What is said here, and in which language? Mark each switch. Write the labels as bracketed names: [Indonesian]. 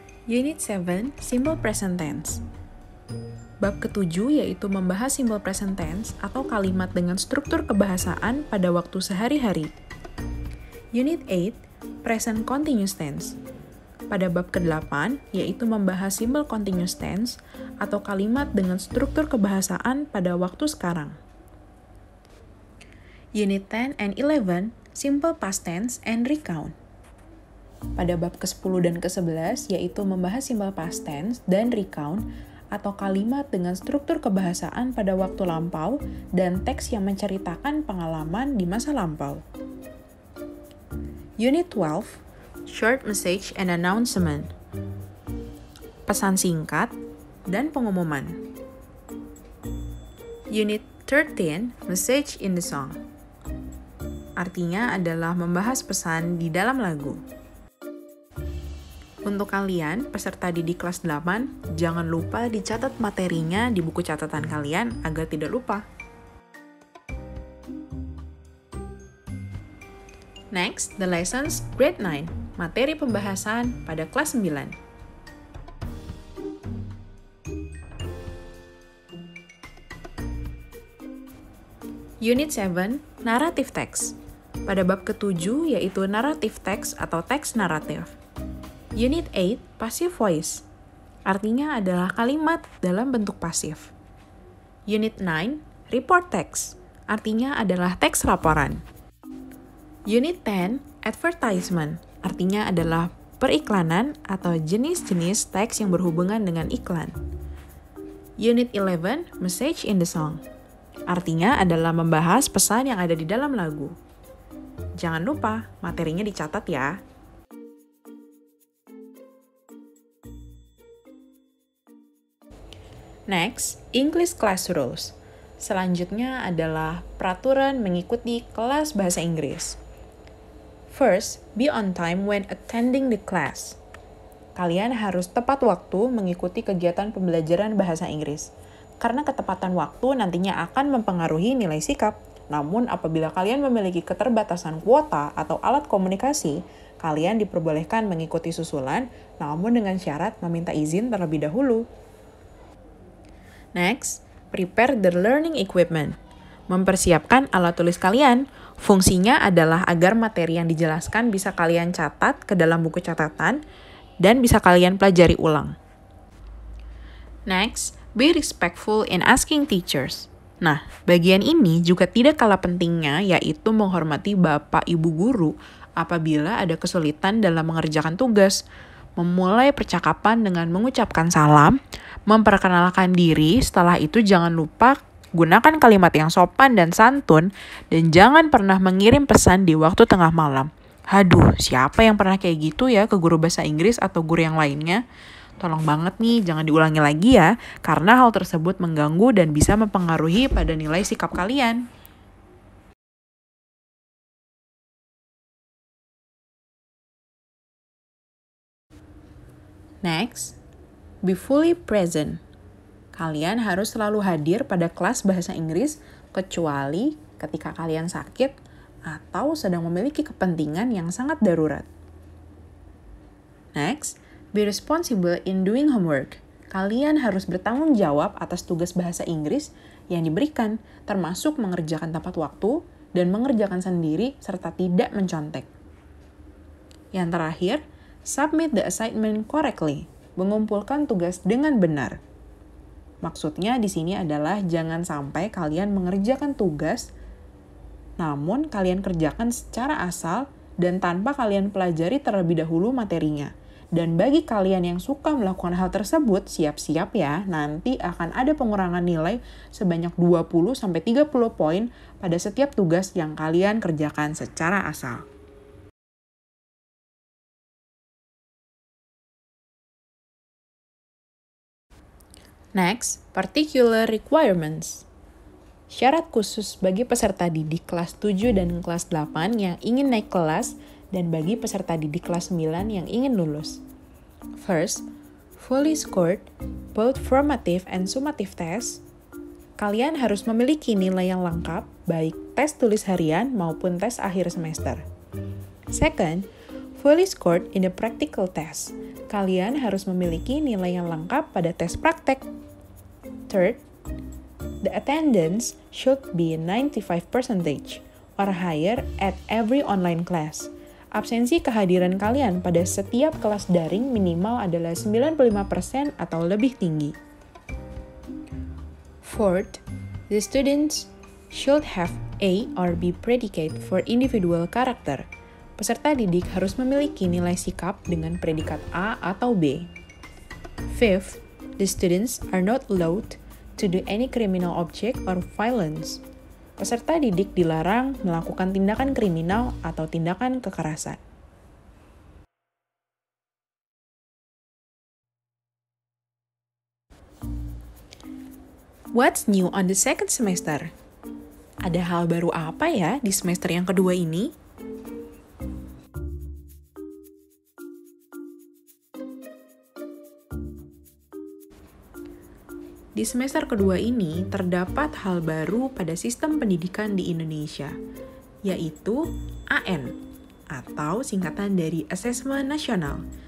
[English] Unit 7, Simple Present Tense. [Indonesian] Bab ke-7 yaitu membahas simple present tense atau kalimat dengan struktur kebahasaan pada waktu sehari-hari. [English] Unit 8, Present Continuous Tense. [Indonesian] Pada bab ke-8 yaitu membahas simple continuous tense atau kalimat dengan struktur kebahasaan pada waktu sekarang. [English] Unit 10 and 11, Simple Past Tense and Recount. [Indonesian] Pada bab ke-10 dan ke-11 yaitu membahas simple past tense dan recount atau kalimat dengan struktur kebahasaan pada waktu lampau dan teks yang menceritakan pengalaman di masa lampau. [English] Unit 12, Short Message and Announcement. [Indonesian] Pesan singkat dan pengumuman. [English] Unit 13, Message in the Song. [Indonesian] Artinya adalah membahas pesan di dalam lagu. Untuk kalian, peserta didik kelas 8, jangan lupa dicatat materinya di buku catatan kalian agar tidak lupa. [English] Next, the lessons grade 9, [Indonesian] materi pembahasan pada kelas 9. [English] Unit 7, Narrative Text. [Indonesian] Pada bab ke-7 yaitu Narrative Text atau teks naratif. [English] Unit 8, Passive Voice. [Indonesian] Artinya adalah kalimat dalam bentuk pasif. [English] Unit 9, Report Text. [Indonesian] Artinya adalah teks laporan. [English] Unit 10, Advertisement. [Indonesian] Artinya adalah periklanan atau jenis-jenis teks yang berhubungan dengan iklan. [English] Unit 11, Message in the Song. [Indonesian] Artinya adalah membahas pesan yang ada di dalam lagu. Jangan lupa, materinya dicatat ya. [English] Next, English Class Rules. [Indonesian] Selanjutnya adalah peraturan mengikuti kelas bahasa Inggris. [English] First, be on time when attending the class. [Indonesian] Kalian harus tepat waktu mengikuti kegiatan pembelajaran bahasa Inggris. Karena ketepatan waktu nantinya akan mempengaruhi nilai sikap. Namun, apabila kalian memiliki keterbatasan kuota atau alat komunikasi, kalian diperbolehkan mengikuti susulan, namun dengan syarat meminta izin terlebih dahulu. [English] Next, prepare the learning equipment. [Indonesian] Mempersiapkan alat tulis kalian. Fungsinya adalah agar materi yang dijelaskan bisa kalian catat ke dalam buku catatan dan bisa kalian pelajari ulang. [English] Next, be respectful in asking teachers. [Indonesian] Nah, bagian ini juga tidak kalah pentingnya, yaitu menghormati bapak ibu guru apabila ada kesulitan dalam mengerjakan tugas. Memulai percakapan dengan mengucapkan salam, memperkenalkan diri, setelah itu jangan lupa gunakan kalimat yang sopan dan santun, dan jangan pernah mengirim pesan di waktu tengah malam. Haduh, siapa yang pernah kayak gitu ya ke guru bahasa Inggris atau guru yang lainnya? Tolong banget nih, jangan diulangi lagi ya, karena hal tersebut mengganggu dan bisa mempengaruhi pada nilai sikap kalian. [English] Next, be fully present. [Indonesian] Kalian harus selalu hadir pada kelas bahasa Inggris, kecuali ketika kalian sakit atau sedang memiliki kepentingan yang sangat darurat. [English] Next, be responsible in doing homework. [Indonesian] Kalian harus bertanggung jawab atas tugas bahasa Inggris yang diberikan, termasuk mengerjakan tepat waktu dan mengerjakan sendiri serta tidak mencontek. Yang terakhir, [English] submit the assignment correctly. [Indonesian] Mengumpulkan tugas dengan benar. Maksudnya di sini adalah jangan sampai kalian mengerjakan tugas, namun kalian kerjakan secara asal dan tanpa kalian pelajari terlebih dahulu materinya. Dan bagi kalian yang suka melakukan hal tersebut, siap-siap ya, nanti akan ada pengurangan nilai sebanyak 20-30 poin pada setiap tugas yang kalian kerjakan secara asal. [English] Next, particular requirements. [Indonesian] Syarat khusus bagi peserta didik kelas 7 dan kelas 8 yang ingin naik kelas dan bagi peserta didik kelas 9 yang ingin lulus. [English] First, fully scored both formative and summative tests. [Indonesian] Kalian harus memiliki nilai yang lengkap, baik tes tulis harian maupun tes akhir semester. [English] Second, fully scored in the practical test. [Indonesian] Kalian harus memiliki nilai yang lengkap pada tes praktek. [English] Third, the attendance should be 95% or higher at every online class. [Indonesian] Absensi kehadiran kalian pada setiap kelas daring minimal adalah 95% atau lebih tinggi. [English] Fourth, the students should have A or B predicate for individual character. [Indonesian] Peserta didik harus memiliki nilai sikap dengan predikat A atau B. [English] Fifth, The students are not allowed to do any criminal object or violence. [Indonesian] Peserta didik dilarang melakukan tindakan kriminal atau tindakan kekerasan. [English] What's new on the second semester? [Indonesian] Ada hal baru apa ya di semester yang kedua ini? Di semester kedua ini, terdapat hal baru pada sistem pendidikan di Indonesia, yaitu AN, atau singkatan dari Asesmen Nasional.